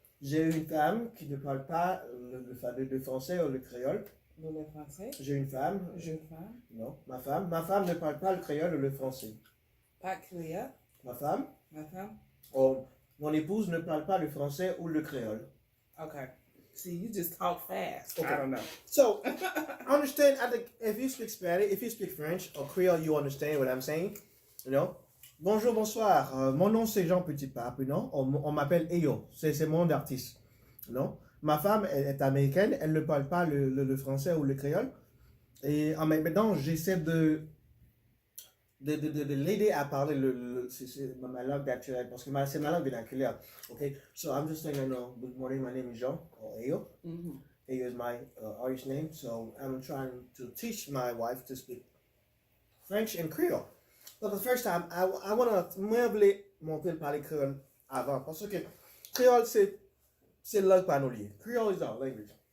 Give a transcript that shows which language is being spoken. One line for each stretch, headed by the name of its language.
French: J'ai une femme qui ne parle pas le français ou le créole. Le français. J'ai une femme. J'ai une femme. Non. Ma femme ne parle pas le créole ou le français. Pas créole. Ma femme. Ma femme. Oh, mon épouse ne parle pas le français ou le créole.
English: Okay. See, you just talk fast. Okay. I don't know. So, I understand. I think if you speak Spanish, if you speak French or Creole, you understand what I'm saying.
French: Bonjour, bonsoir. Mon nom c'est Jean Petit Pape, On m'appelle Eyo. C'est mon nom d'artiste. Ma femme est américaine. Elle ne parle pas le français ou le créole. Et maintenant, j'essaie de l'aider à parler ma langue naturelle, parce que c'est ma langue vernaculaire.
English: Okay, so I'm just saying, good morning, my name is Jean, or Eyo. Eyo is my artist name, so I'm trying to teach my wife to speak French and Creole. But the first time, I want to
French: montrer le parler créole avant, parce que Creole, c'est langue panolier.
English: Creole is our language.